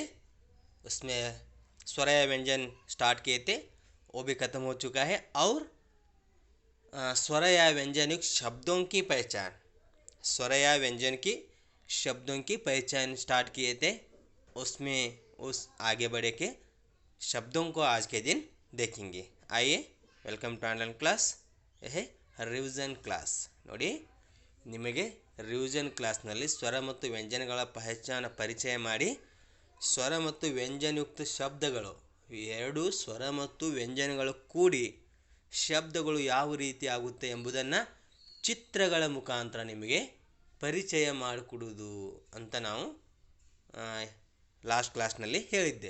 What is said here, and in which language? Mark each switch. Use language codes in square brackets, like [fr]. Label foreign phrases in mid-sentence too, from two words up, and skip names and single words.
[hi] उसमें स्वर या व्यंजन स्टार्ट किए थे, वो भी ख़त्म हो चुका है। और स्वर या व्यंजन युक्त शब्दों की पहचान, स्वर या व्यंजन की शब्दों की पहचान स्टार्ट किए थे। उसमें उस आगे बढ़े के शब्दों को आज के दिन देखेंगे। आइए, [en] Welcome to online class. ಯಹ revision class ನೋಡಿ. [kn] ನಿಮಗೆ [en] revision classನಲ್ಲಿ [kn] ಸ್ವರ ಮತ್ತು ವ್ಯಂಜನಗಳ ಪರಿಚಯ ಮಾಡಿ, ಸ್ವರ ಮತ್ತು ವ್ಯಂಜನಯುಕ್ತ ಶಬ್ದಗಳು ಎರಡು ಸ್ವರ ಮತ್ತು ವ್ಯಂಜನಗಳು ಕೂಡಿ ಶಬ್ದಗಳು ಯಾವ ರೀತಿ ಆಗುತ್ತೆ ಎಂಬುದನ್ನು ಚಿತ್ರಗಳ ಮುಖಾಂತರ ನಿಮಗೆ ಪರಿಚಯ ಮಾಡಿಕೊಡುವುದು ಅಂತ ನಾವು [en] last classನಲ್ಲಿ [kn] ಹೇಳಿದ್ದೆ.